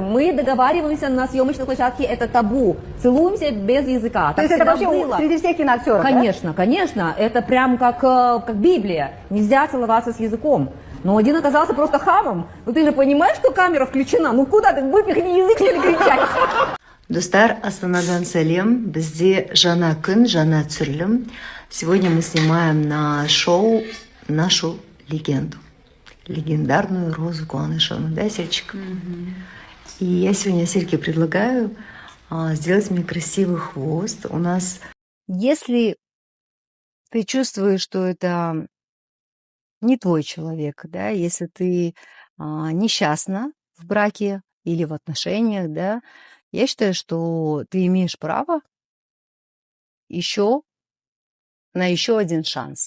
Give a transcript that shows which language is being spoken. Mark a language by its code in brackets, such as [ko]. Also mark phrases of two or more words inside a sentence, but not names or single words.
[ru] Мы договариваемся на съемочной площадке, это табу. Целуемся без языка. То Так есть это всегда вообще было. среди всех киноактеров, да? Конечно, конечно. Это прям как Библия. Нельзя целоваться с языком. Но один оказался просто хамом. Ну ты же понимаешь, что камера включена? Ну куда ты выпихни язык, что ли, кричать? [kk] Достар, Астанадан Салем, бізде жаңа күн, жаңа түсірілім. [ru] Сегодня мы снимаем на шоу нашу легенду. Легендарную Розу Куанышеву, да, Сельчик? И я сегодня Сельке предлагаю сделать мне красивый хвост. У нас... Если ты чувствуешь, что это не твой человек, да, если ты несчастна в браке или в отношениях, да, я считаю, что ты имеешь право на еще один шанс.